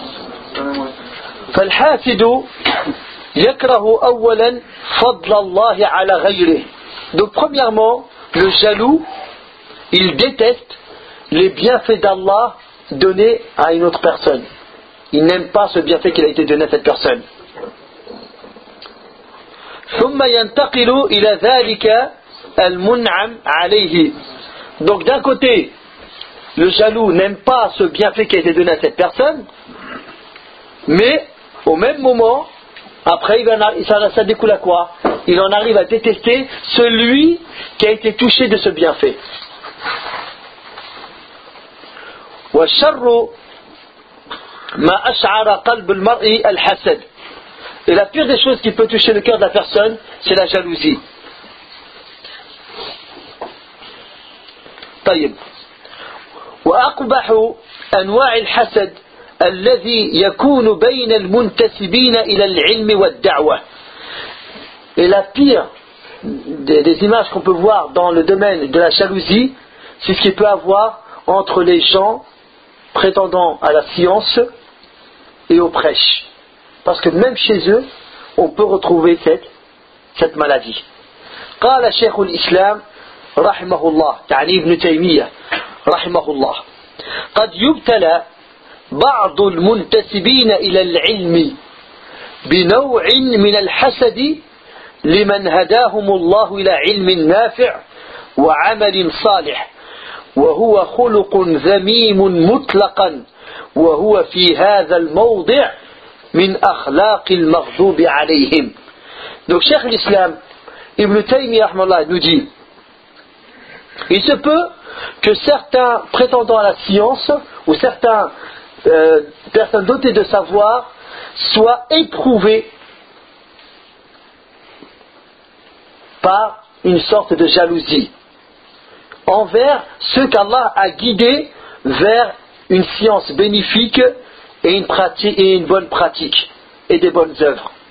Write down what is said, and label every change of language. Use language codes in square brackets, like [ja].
[ar] فَالْحَاسِدُ يَكْرَهُ أَوَّلًا فَضْلَ اللَّهِ عَلَى غَيْرِهِ. [fr] Donc premièrement, le jaloux, il déteste les bienfaits d'Allah donnés à une autre personne. Il n'aime pas ce bienfait qu'il a été donné à cette personne. [ar] ثم ينتقل إلى ذلك المنعم عليه. [fr] Donc d'un côté, le jaloux n'aime pas ce bienfait qui a été donné à cette personne, mais au même moment, après, ça découle à quoi ? Il en arrive à détester celui qui a été touché de ce bienfait. [ar] والشر مَا أَشْعَرَ قَلْبُ الْمَرْءِ الْحَسَدِ. [fr] Et la pire des choses qui peut toucher le cœur de la personne, c'est la jalousie. [ar] طيب. وَأَقْبَحُ أَنْوَاعِ الْحَسَدِ الَّذِي يَكُونُ بَيْنَ الْمُنْتَسِبِينَ إِلَى الْعِلْمِ وَالدَّعْوَةِ. [fr] Et la pire des images qu'on peut voir dans le domaine de la jalousie, c'est ce qu'il peut avoir entre les gens prétendant à la science et aux prêches. Parce que même chez eux, on peut retrouver cette maladie. [ar] قال شيخ الإسلام رحمه الله يعني ابن تيمية رحمه الله قد يبتلى بعض المنتسبين إلى العلم بنوع من الحسد لمن هداهم الله إلى علم نافع وعمل صالح وهو خلق ذميم مطلقا وهو في هذا الموضع من أخلاق المغضوب عليهم. [fr] Donc Cheikh l'Islam Ibn Taymiyyah nous dit, il se peut que certains prétendants à la science ou certains personnes dotées de savoir soient éprouvées par une sorte de jalousie envers ceux qu'Allah a guidés vers une science bénéfique et une bonne pratique et des bonnes œuvres.